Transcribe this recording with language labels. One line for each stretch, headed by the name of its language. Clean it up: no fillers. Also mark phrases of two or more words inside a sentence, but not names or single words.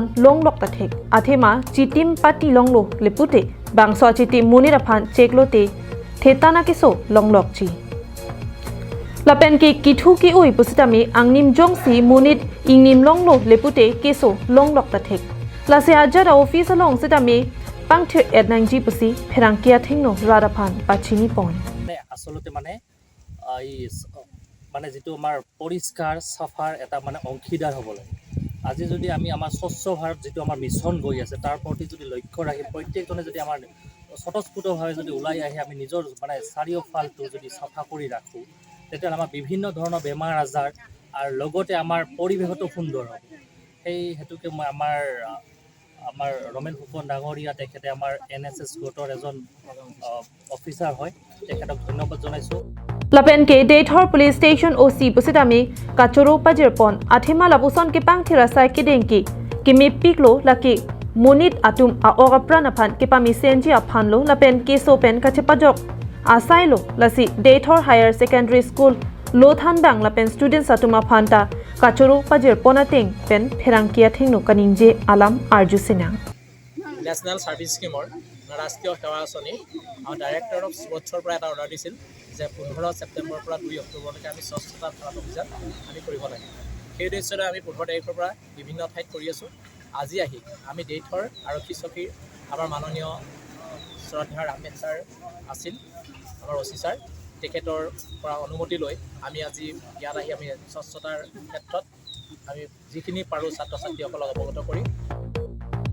Karbi: longlok tathek athema chitim pati longlo lepute bangso chiti muniraphan cheklote thetana kiso longlok chi lapen ki kithu ki ui pusitami angnim jongsi munit ingnim longlo lepute kiso longlok tathek lase ajara office along sitami pangthir ednangji pusi pherangkia thingno radaphan pachini pon
Assamese: আসলতে মানে যেটো আমাৰ পৰিষ্কাৰ সাফাৰ এটা মানে অংশীদাৰ হ'ব লাগে আজি যদি আমি আমাৰ স্বচ্ছ ভাৰত যেটো আমাৰ মিছন গৈ আছে তাৰ প্ৰতি যদি লক্ষ্য ৰাখি প্ৰত্যেকজনে যদি আমাৰ স্বতঃস্ফূৰ্তভাৱে যদি ওলাই আহে আমি নিজৰ মানে চাৰিওফালটো যদি সাফা কৰি ৰাখো তেতিয়া আমাৰ বিভিন্ন ধৰণৰ বেমাৰ আজাৰ আৰু লগতে আমাৰ পৰিৱেশটো সুন্দৰ হ'ব সেই হেতুকে মই আমাৰ ৰমেন ফুকন ডাঙৰীয়া তেখেতে আমাৰ NSS গোটৰ এজন অফিচাৰ হয় তেখেতক ধন্যবাদ জনাইছো
Karbi: Lapen ke Deithor
English: police station OC
Karbi: pusitami kachoro pajirpon athema lapuson ke pangthira sai kidengki kimi piklo laki munit atum a ogapran aphan ke pami senji aphanlo lapen ke sopen kachepajok asailo lasi Deithor
English: higher secondary school
Karbi: lothandang lapen students atuma phanta kachoro pajirpon ateng pen pherangkia thingno kaningje alam arjusina
Assamese: National Service Scheme ৰাষ্ট্ৰীয় সেৱা আঁচনি
English: director of sports
Assamese: পৰা এটা অৰ্ডাৰ দিছিল যে 15 ছেপ্টেম্বৰৰ পৰা 2 অক্টোবৰলৈকে আমি স্বচ্ছতা ভাৰত অভিযান আমি কৰিব লাগে সেই উদ্দেশ্যৰে আমি 15 তাৰিখৰ পৰা বিভিন্ন ঠাইত কৰি আছোঁ আজি আহি আমি দেইথৰ আৰক্ষী চকীৰ আমাৰ মাননীয় শ্ৰদ্ধাৰ আহমেদ ছাৰ আছিল আমাৰ অচি ছাৰ তেখেতৰ পৰা অনুমতি লৈ আমি আজি ইয়াত আহি আমি স্বচ্ছতাৰ ক্ষেত্ৰত আমি যিখিনি পাৰোঁ ছাত্ৰ ছাত্ৰীসকলক অৱগত কৰি